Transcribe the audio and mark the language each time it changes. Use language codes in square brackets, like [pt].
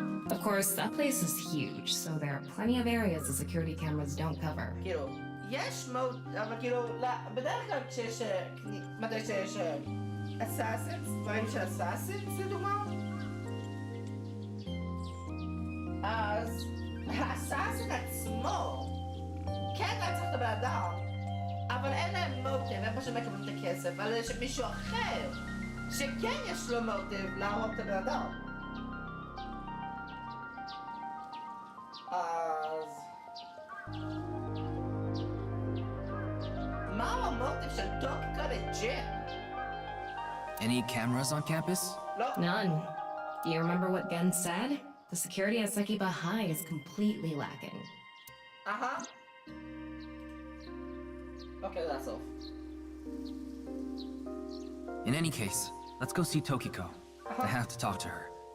[en] Of course, that place is huge, so there are plenty of areas the security cameras don't cover. [he] כאילו, יש אבל כאילו, בדרך כלל כשיש, מתי שיש אסאסינס, דברים של אסאסינס לדוגמה, אז האסאסין עצמו כן רצח את הבן אדם, אבל אין להם מוטיב, הם פשוט מקבלים את הכסף, אבל יש מישהו אחר שכן יש לו מוטיב להרוג את הבן אדם. אז מהו המוטיב של טוקיקו לג'ין? [en] Any cameras on campus? [he] לא. [en] None. Do you remember what Gen said? The security at Sekiba High is completely lacking. Okay, that's all. In any case, let's go see Tokiko. I have to talk to her.